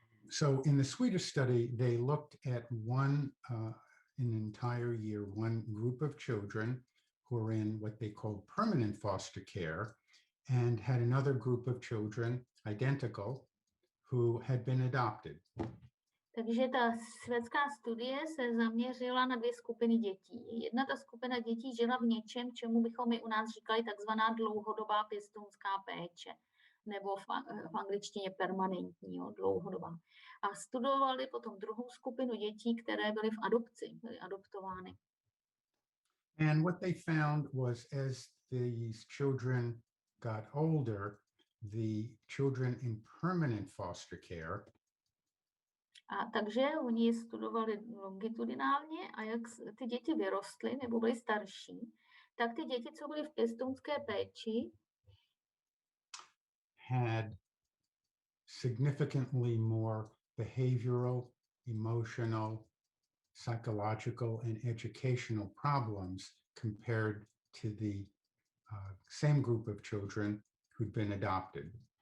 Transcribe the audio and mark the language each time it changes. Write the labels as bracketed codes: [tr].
[en] So in the Swedish study, they looked at an entire year, one group of children who were in what they called permanent foster care, and had another group of children, identical, who had been adopted. [cs] Takže ta švédská studie se zaměřila na dvě skupiny dětí. Jedna ta skupina dětí žila v něčem, čemu bychom my u nás říkali takzvaná dlouhodobá pěstounská péče, nebo v angličtině permanentní, dlouhodobá. A studovali potom druhou skupinu dětí, které byly v adopci, byly adoptovány. [en] And what they found was as these children got older, the children in permanent foster care [cs] A takže oni je studovali longitudinálně a jak ty děti vyrostly nebo byly starší, tak ty děti, co byly v pěstounské péči, [en] had significantly more behavioral, emotional, psychological, and educational problems compared to the same group of children who'd been adopted.